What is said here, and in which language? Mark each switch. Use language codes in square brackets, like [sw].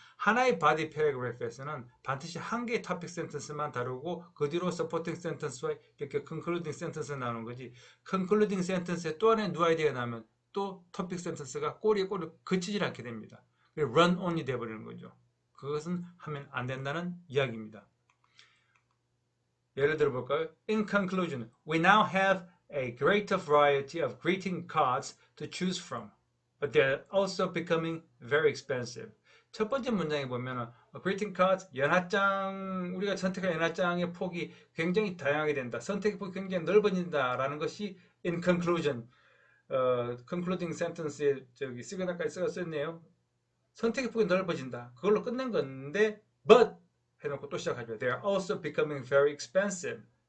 [ko] 하나의 body paragraph에서는 반드시 한 개의 topic sentence만 다루고 그 뒤로 supporting sentence와 이렇게 concluding sentence가 나오는 거지, concluding sentence에 또 하나의 new idea가 나오면 또 topic sentence가 꼬리에 그치질 않게 됩니다. run only 돼버리는 거죠. 그것은 하면 안 된다는 이야기입니다. 예를 들어 볼까요? [en] In conclusion, we now have a greater variety of greeting cards to choose from, but they're also becoming very expensive. [ko] 첫 번째 문장에 보면 greeting cards, 연하장, 우리가 선택한 연하장의 폭이 굉장히 다양하게 된다. 선택의 폭이 굉장히 넓어진다라는 것이 in conclusion, concluding sentence에 저기 시그널까지 썼네요. 선택의 폭이 넓어진다. 그걸로 끝낸 건데, but 해놓고 또 시작하죠. [en] They are also becoming very expensive.